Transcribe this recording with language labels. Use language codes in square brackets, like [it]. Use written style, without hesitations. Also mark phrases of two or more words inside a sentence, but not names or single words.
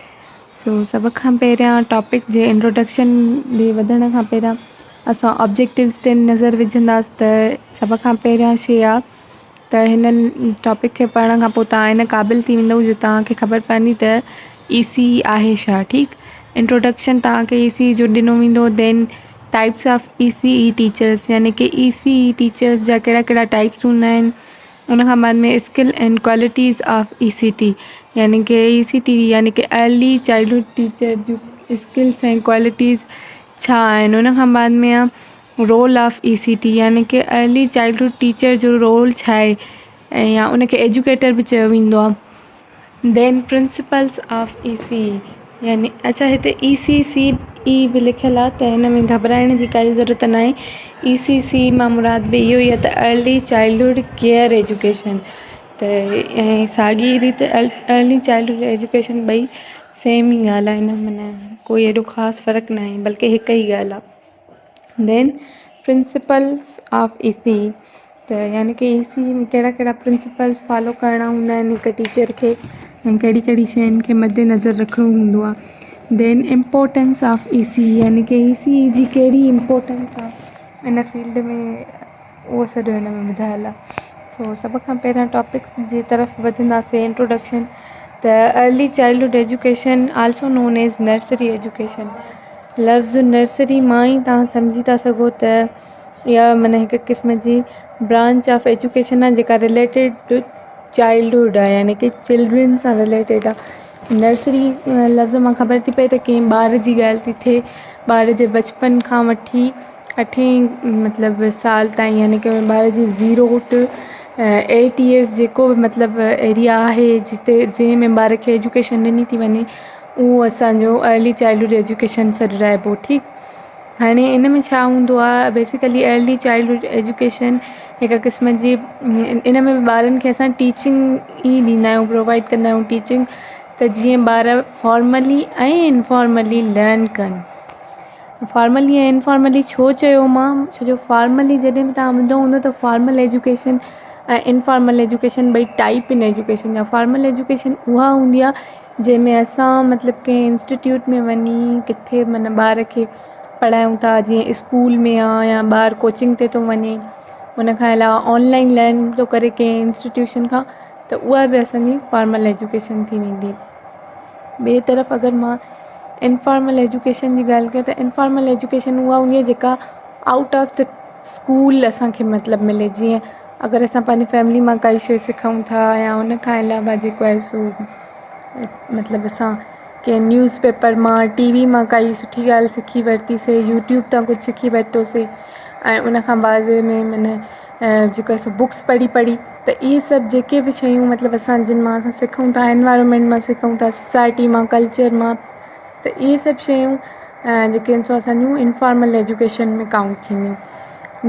[sd] सभ खां पहिरियां टॉपिक जे इंट्रोडक्शन ॾे वधण खां पहिरियां असां ऑब्जेक्टिव्स ते नज़र विझंदासीं। त सभ खां पहिरियां शइ आहे त हिननि टॉपिक खे पढ़ण खां पोइ तव्हां इन क़ाबिल थी वेंदव जो तव्हांखे ख़बर पवंदी त EC आहे छा। ठीकु। इंट्रोडक्शन तव्हांखे EC जो ॾिनो वेंदो। [en] Then types of ECE teachers, [sd] यानी कि [en] ECE teachers [sd] जा कहिड़ा कहिड़ा टाइप्स हूंदा आहिनि। उन खां बाद में [en] skill and qualities of ECT, [sd] यानी कि ECT यानी कि [en] early childhood teacher [sd] जूं स्किल्स ऐं क्वालिटीज़ छा आहिनि। उन खां बाद में आहे [en] role of ECT, [sd] यानी कि [en] early childhood teacher [sd] जो रोल छा आहे ऐं या उनखे एजुकेटर बि चयो वेंदो आहे। [en] Then principles of ECE, [sd] यानी अच्छा हिते ECCE बि लिखियलु आहे त हिन में घबराइण जी काई ज़रूरत न आहे। ECC मां मुराद बि इहो ई आहे त [en] early childhood care education. [sd] त ऐं साॻी रीति [en] early childhood education [sd] ॿई सेम ई ॻाल्हि आहे। हिन में कोई एॾो ख़ासि फ़र्क़ु न आहे, बल्कि हिकु ई ॻाल्हि आहे। [en] Then principles of ECE, [sd] त यानी कि ECE में कहिड़ा कहिड़ा [en] principles follow [sd] करणा हूंदा आहिनि हिकु टीचर खे ऐं कहिड़ी कहिड़ी शयुनि खे मद्देनज़र रखिणो हूंदो आहे। [en] Then importance of ECE, [sd] यानी कि ECE जी कहिड़ी इम्पोर्टेंस आहे इन फील्ड में, उहो सॼो हिन में ॿुधायलु आहे। सभ खां पहिरियां टॉपिक्स जी तरफ़ वधंदासीं। [en] Introduction. त early childhood education also known as nursery education. [sd] लफ़्ज़ नर्सरी मां ई तव्हां सम्झी था सघो त इहा माना हिकु क़िस्म जी [en] branch of education [sd] आहे जेका [en] related to childhood [sd] आहे, यानी कि चिल्ड्रन सां रिलेटेड आहे। नर्सरी लफ़्ज़ मां ख़बर थी पए त कंहिं ॿार जी ॻाल्हि थी थिए, ॿार जे बचपन खां वठी 8 मतिलबु साल ताईं, यानी कि ॿार जी [en] 0 to 8 years [sd] जेको बि मतिलबु एरिया आहे जिते जंहिंमें ॿार खे एजुकेशन ॾिनी थी वञे, उहो असांजो [en] early childhood education [sd] सॾिराइबो। ठीकु। हाणे इन में छा हूंदो आहे, [en] basically early childhood education [sd] हिकु क़िस्म जी इन में ॿारनि खे असां टीचिंग ई ॾींदा आहियूं, प्रोवाइड कंदा आहियूं टीचिंग, त जीअं ॿार फॉर्मली ऐं इनफॉर्मली लर्न कनि। फॉर्मली ऐं इनफॉर्मली छो चयो मां, छो जो फॉर्मली जॾहिं बि तव्हां ॿुधो हूंदो त [en] formal education [sd] ऐं [en] informal education [sd] ॿई टाइप इन एजुकेशन जा। [en] formal education [sd] उहा हूंदी आहे जंहिंमें असां मतिलबु कंहिं इंस्टीट्यूट में वञी किथे माना ॿार खे पढ़ायूं था, जीअं स्कूल में आहे या ॿारु कोचिंग ते थो वञे, उन खां अलावा [en] online learn [sd] थो करे कंहिं इंस्टीट्यूशन खां, त उहा बि असांजी [en] formal education [sd] थी वेंदी। ॿिए तरफ़ अगरि मां [en] informal education [sd] जी ॻाल्हि कयां त [en] informal education [sd] उहा हूंदी आहे जेका [en] out of the school [sd] असांखे मतिलबु मिले। जीअं अगरि असां पंहिंजी फैमिली मां काई शइ सिखूं था या उन खां अलावा जेको आहे सो मतिलबु असां कंहिं [en] news paper [sd] मां, TV मां काई सुठी ॻाल्हि सिखी वरितीसीं, यूट्यूब तां कुझु सिखी वरितोसीं ऐं उन खां बाद में माना जेको आहे सो बुक्स पढ़ी त इहे सभु जेके बि शयूं मतिलबु असां जिन मां असां सिखूं था, एनवायरनमेंट मां सिखूं था, सोसाइटी मां, कल्चर मां, त इहे सभु शयूं जेके आहिनि सो असांजूं [en] informal education [sd] में काउंट थींदियूं।